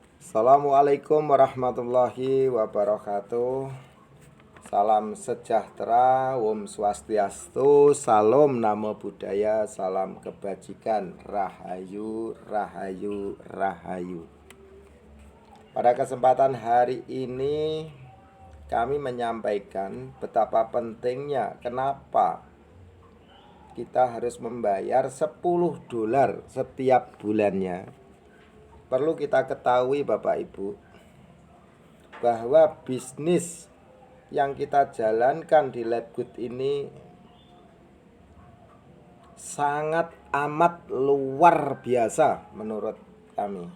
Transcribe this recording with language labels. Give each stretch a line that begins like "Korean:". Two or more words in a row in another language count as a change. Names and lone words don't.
Arabic: السلام عليكم ورحمة الله وبركاته.
Indonesian: Salam sejahtera,
Sanskrit: Om Swastiastu,
Indonesian: Salam
Pali: Namo Buddhaya,
Indonesian: salam kebajikan, Rahayu, Rahayu, Rahayu. Pada kesempatan hari ini kami menyampaikan betapa pentingnya kenapa kita harus membayar $10 setiap bulannya. Perlu kita ketahui Bapak Ibu, bahwa bisnis yang kita jalankan di Labgood ini sangat amat luar biasa menurut kami.